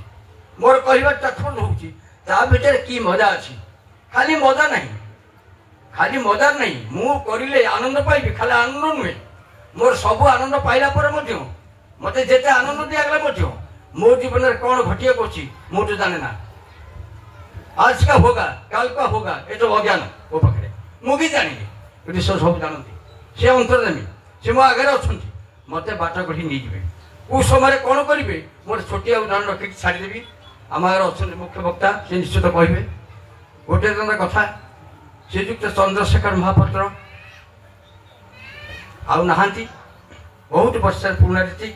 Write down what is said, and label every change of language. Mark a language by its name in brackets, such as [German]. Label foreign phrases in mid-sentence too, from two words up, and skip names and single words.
[Odia] ମୋର କହିବାର ତାତ୍ପର୍ଯ୍ୟ ହେଉଛି ତା ଭିତରେ କି ମଜା ଅଛି? ଖାଲି ମଜା ନାହିଁ, ଖାଲି ମଜା ନାହିଁ। ମୁଁ କରିଲେ ଆନନ୍ଦ ପାଇବି, ଖାଲି ଆନନ୍ଦ ନୁହେଁ। ମୋର ସବୁ ଆନନ୍ଦ ପାଇଲା ପରେ ମଧ୍ୟ ମୋତେ ଯେତେ ଆନନ୍ଦ ଦିଆଗଲା ମଧ୍ୟ ମୋ ଜୀବନରେ କ'ଣ ଘଟିବାକୁ ଅଛି ମୁଁ ତ ଜାଣେ ନା। [Hindi] आज का होगा, कल का होगा, ये तो अज्ञान [Odia] ମୋ ପାଖରେ, ମୁଁ ବି ଜାଣିନି। କିନ୍ତୁ ସେ ସବୁ ଜାଣନ୍ତି, ସେ ଅନ୍ତର୍ଯାମୀ, ସେ ମୋ ଆଗରେ ଅଛନ୍ତି, ମୋତେ ବାଟ କଢ଼ି ନେଇଯିବେ। କେଉଁ ସମୟରେ କ'ଣ କରିବେ ମୋର ଛୋଟିଆ ଉଦାହରଣ ରଖିକି ଛାଡ଼ିଦେବି। ଆମ ଆଗରେ ଅଛନ୍ତି ମୁଖ୍ୟ ବକ୍ତା, ସେ ନିଶ୍ଚିତ କହିବେ। ଗୋଟିଏ ଦିନ କଥା, ଶ୍ରୀଯୁକ୍ତ ଚନ୍ଦ୍ରଶେଖର ମହାପାତ୍ର ଆଉ ନାହାନ୍ତି, ବହୁତ ବର୍ଷର ପୁରୁଣା ରୀତି।